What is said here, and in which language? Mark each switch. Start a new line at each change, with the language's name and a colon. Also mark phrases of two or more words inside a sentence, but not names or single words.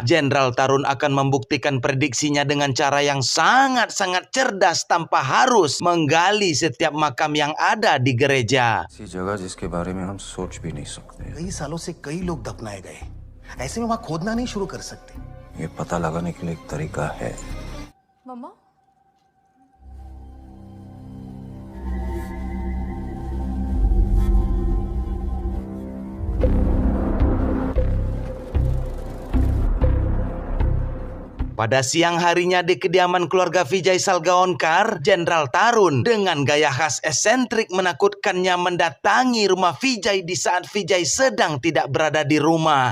Indonesian: Jenderal Tarun akan membuktikan prediksinya dengan cara yang sangat-sangat cerdas tanpa harus menggali setiap makam yang ada di gereja.
Hindi: ऐसी जगह जिसके बारे में हम सोच भी नहीं सकते। कई सालों से कई लोग दफनाए गए, ऐसे में वहां खोदना नहीं शुरू कर सकते? ये पता लगाने के लिए एक तरीका है। मम्मा
Indonesian: Pada siang harinya di kediaman keluarga Vijay Salgaonkar, Jenderal Tarun dengan gaya khas esentrik menakutkannya mendatangi rumah Vijay di saat Vijay sedang tidak berada di rumah.